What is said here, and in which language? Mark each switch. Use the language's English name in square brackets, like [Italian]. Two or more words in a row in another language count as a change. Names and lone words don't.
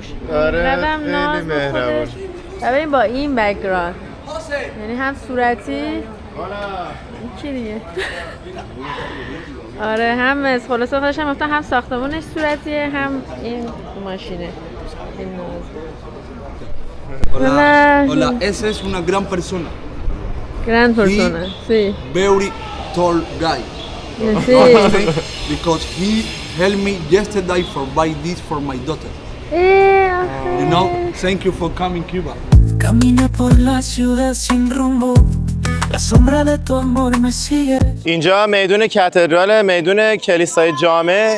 [Persian] آره خیلی مهربون. ببین با این بک‌گراند، یعنی هم صورتی این کی دیگه آره هم از خلاصه خودش هم هم ساختمونش صورتیه هم این ماشینه. این [Spanish] Hola, hola, ese es una gran persona. Gran persona, sí. [English] Very tall guy. [Spanish] Sí. [English] Because he helped me yesterday for buy this for my daughter. You know, thank you for coming Cuba. [Spanish] Camina por la ciudad sin rumbo. La sombra de tu amor me sigue. [Persian] اینجا میدون کاتدرال، میدون کلیسای جامع.